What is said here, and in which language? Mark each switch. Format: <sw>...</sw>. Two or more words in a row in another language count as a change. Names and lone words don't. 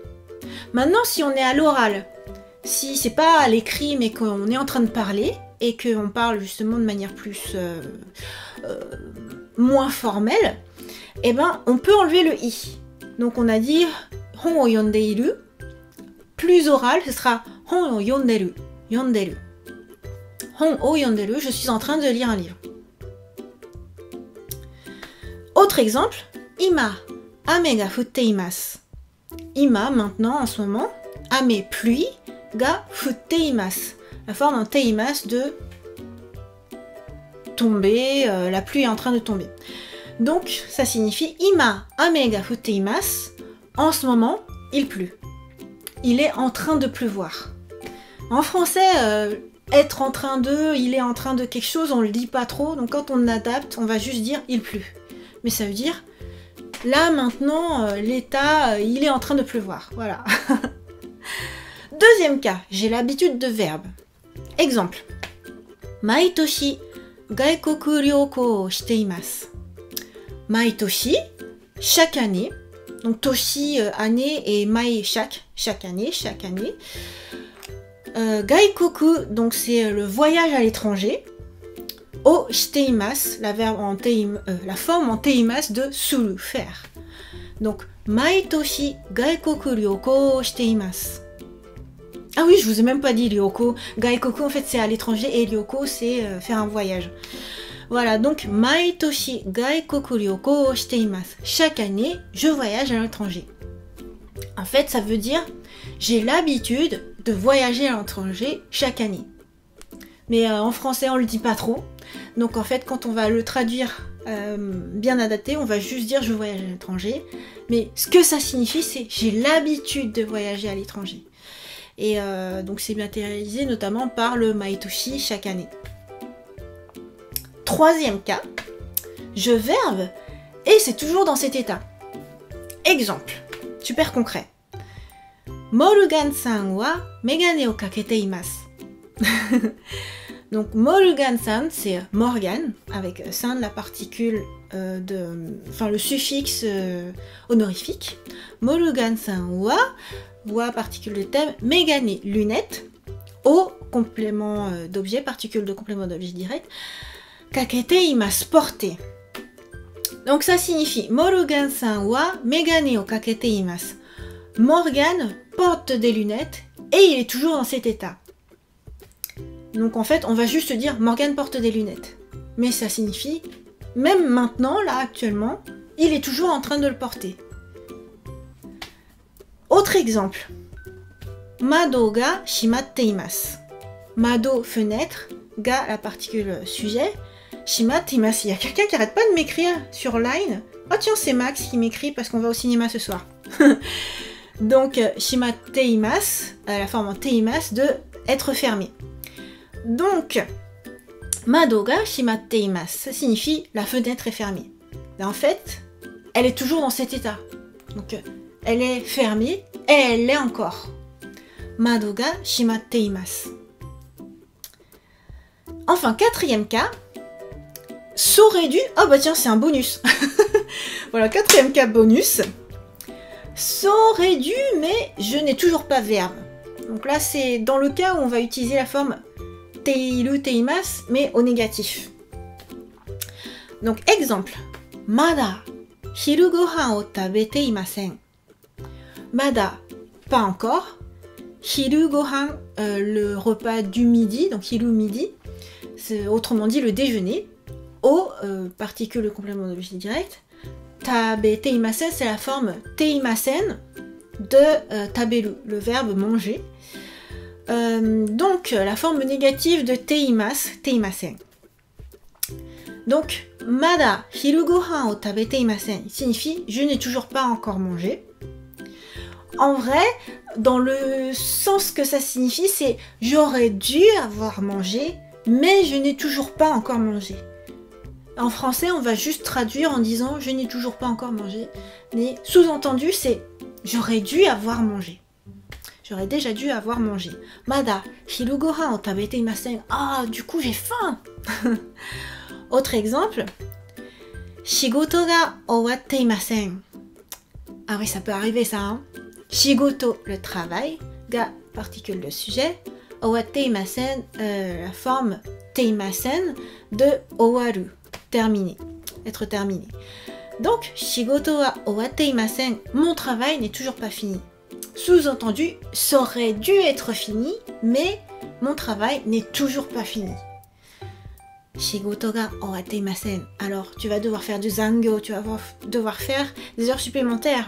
<fr>Maintenant, si on est à l'oral, si c'est pas à l'écrit mais qu'on est en train de parler et qu'on parle justement de manière plus moins formelle, eh ben on peut enlever le i. Donc on a dit</fr> <ja>本を読んでいる.</ja> <fr>Plus oral, ce sera</fr> <ja>本を読んでる。読んでる. 本を読んでる,</ja> <fr>je suis en train de lire un livre. Autre exemple,</fr> <ja>今、雨が降っています.</ja> <fr>Ima, maintenant, en ce moment, ame, pluie,</fr> <ja>が降っています.</ja> <fr>La forme en teimasu de tomber, la pluie est en train de tomber. Donc, ça signifie</fr> <ja>今、雨が降っています.</ja> <fr>En ce moment, il pleut. Il est en train de pleuvoir. En français, être en train de, il est en train de quelque chose, on le dit pas trop. Donc quand on adapte, on va juste dire il pleut. Mais ça veut dire, là maintenant, l'état, il est en train de pleuvoir. Voilà. Deuxième cas, j'ai l'habitude de verbe. Exemple.</fr> <ja>毎年、外国旅行をしています. Maitoshi,</ja> <fr>chaque année. Donc toshi, année, et mai, chaque année. Gaikoku, donc c'est le voyage à l'étranger.</fr> <ja>をしています,</ja> <fr>la forme en teimasu de suru, faire. Donc,</fr> <ja>毎年外国旅行をしています.</ja> <fr>Ah oui, je vous ai même pas dit ryoko. Gaikoku, en fait, c'est à l'étranger et ryoko, c'est faire un voyage. Voilà, donc,</fr> <ja>毎年外国旅行をしています.</ja> <fr>Chaque année, je voyage à l'étranger. En fait, ça veut dire, j'ai l'habitude de voyager à l'étranger chaque année. Mais en français, on le dit pas trop. Donc en fait, quand on va le traduire bien adapté, on va juste dire je voyage à l'étranger. Mais ce que ça signifie, c'est j'ai l'habitude de voyager à l'étranger. Et donc c'est matérialisé notamment par le maitoshi chaque année. Troisième cas, je verbe Et c'est toujours dans cet état. Exemple, super concret.</fr> <ja>モーガンさんはメガネをかけています.</ja> <fr>Donc Morgan-san, c'est Morgan, avec san la particule le suffixe honorifique.</fr> <ja>モーガンさんは</ja> <fr>particule de thème, megane, lunette, o complément d'objet, particule de complément d'objet direct,</fr> <ja>かけています,</ja> <fr>porter. Donc ça signifie</fr> <ja>モーガンさんはメガネをかけています.</ja> <fr>Morgan porte des lunettes et il est toujours dans cet état. Donc en fait, on va juste dire Morgan porte des lunettes. Mais ça signifie, même maintenant, là actuellement, il est toujours en train de le porter. Autre exemple.</fr> <ja>窓が閉まっています. Mado,</ja> <fr>fenêtre, ga, la particule sujet,</fr> <ja>閉まっています.</ja> <fr>Il y a quelqu'un qui arrête pas de m'écrire sur Line. Oh tiens, c'est Max qui m'écrit parce qu'on va au cinéma ce soir. Donc,</fr> <ja>閉まっています,</ja> <fr>la forme en teimasu, de être fermé. Donc,</fr> <ja>窓が閉まっています,</ja> <fr>ça signifie la fenêtre est fermée. Et en fait, elle est toujours dans cet état. Donc, elle est fermée et elle l'est encore.</fr> <ja>窓が閉まっています.</ja> <fr>Enfin, quatrième cas, saurait dû. Oh bah tiens, c'est un bonus. Voilà, quatrième cas bonus. Saurait dû, mais je n'ai toujours pas verbe. Donc là, c'est dans le cas où on va utiliser la forme teiru, teimasu, mais au négatif. Donc, exemple.</fr> <ja>まだ昼ご飯を食べていません. Mada,</ja> <fr>pas encore.</fr> <ja>昼ご飯,</ja> <fr>le repas du midi, donc hiru midi, c'est autrement dit le déjeuner. O, particule de complément d'objet direct.</fr> <ja>食べていません,</ja> <fr>c'est la forme teimasen de taberu, le verbe manger. Donc, la forme négative de teimasu, teimasen. Donc,</fr> <ja>まだ昼ご飯を食べていません</ja> <fr>signifie je n'ai toujours pas encore mangé. En vrai, dans le sens que ça signifie, c'est j'aurais dû avoir mangé, mais je n'ai toujours pas encore mangé. En français, on va juste traduire en disant je n'ai toujours pas encore mangé, mais sous-entendu, c'est j'aurais dû avoir mangé. J'aurais déjà dû avoir mangé.</fr> <ja>まだ昼ご飯を食べていません.</ja> <fr>Ah, du coup, j'ai faim. Autre exemple.</fr> <ja>仕事が終わっていません.</ja> <fr>Ah oui, ça peut arriver ça, hein. Shigoto, le travail. Ga, particule de sujet.</fr> <ja>終わっていません,</ja> <fr>la forme teimasen de owaru, terminé, être terminé. Donc,</fr> <ja>仕事は終わっていません,</ja> <fr>mon travail n'est toujours pas fini. Sous-entendu, ça aurait dû être fini, mais mon travail n'est toujours pas fini.</fr> <ja>仕事が終わっていません.</ja> <fr>Alors, tu vas devoir faire du zangyo, tu vas devoir faire des heures supplémentaires.</fr>